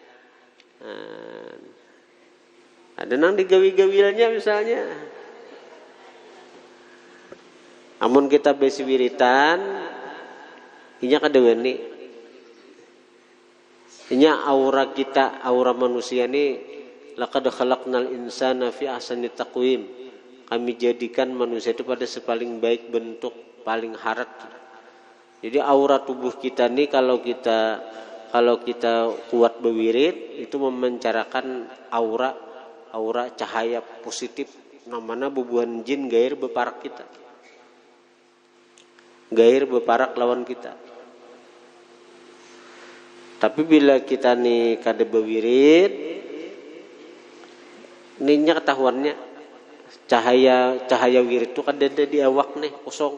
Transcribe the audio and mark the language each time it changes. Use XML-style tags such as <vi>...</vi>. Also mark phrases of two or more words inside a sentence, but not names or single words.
<bjn>Ada nang digawi-gawilnya misalnya. Amun kita besi wiritan, inya kadewani. Inya aura kita, aura manusia ni</bjn> <ar>لقد خلقنا الإنسان في أحسن تقويم.</ar> <bjn>Kami jadikan manusia itu pada sepaling baik bentuk, paling harat. Jadi aura tubuh kita ni kalau kita kuat berwirid itu memancarkan aura cahaya positif namanya bubuhan jin gair beparak kita. Gair beparak lawan kita. Tapi bila kita nih kada berwirid, ninya ketahuannya cahaya wirid itu kada ada di awak nih kosong.</bjn>